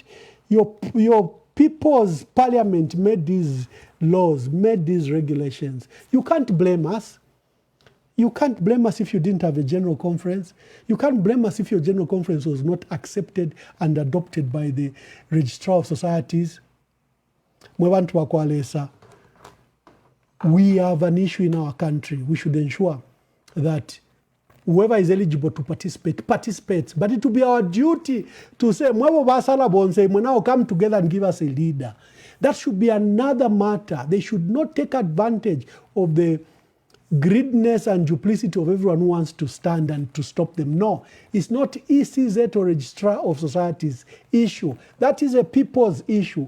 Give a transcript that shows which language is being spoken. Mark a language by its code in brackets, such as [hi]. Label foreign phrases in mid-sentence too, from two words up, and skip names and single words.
[en] Your people's parliament made these laws, made these regulations. You can't blame us. You can't blame us if you didn't have a general conference. You can't blame us if your general conference was not accepted and adopted by the Registrar of Societies. [bem] Mwebantu wakwalesa. [en] We have an issue in our country. We should ensure that whoever is eligible to participate, participates. But it will be our duty to say, [bem] Mwebo basala bonse, [en] now come together and give us a leader. That should be another matter. They should not take advantage of the greediness and duplicity of everyone who wants to stand and to stop them. No, it's not ECZ or Registrar of Societies issue. That is a people's issue.